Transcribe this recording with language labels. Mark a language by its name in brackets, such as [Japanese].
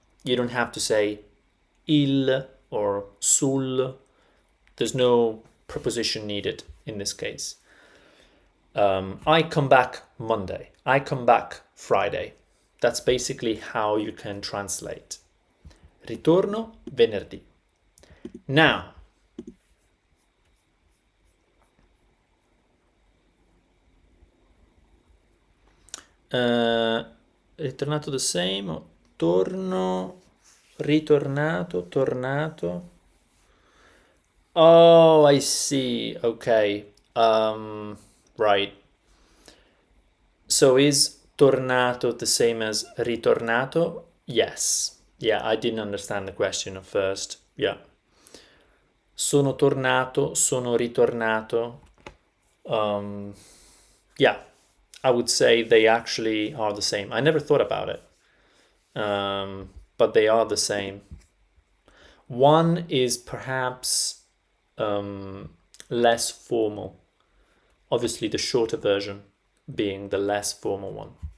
[English] You don't have to say il or sul. There's no preposition needed in this case. I come back Monday. I come back Friday. That's basically how you can translate. [Italian] Ritorno venerdì. Now, ritornato [English] the same, [Italian] torno, ritornato, tornato. [English] Oh, I see. Okay. Right. So is tornato the same as ritornato? Yes. Yeah, I didn't understand the question at first. Yeah. [Italian] Sono tornato, sono ritornato. [English] Yeah, I would say they actually are the same. I never thought about it. But they are the same. One is perhaps less formal. Obviously, the shorter version being the less formal one.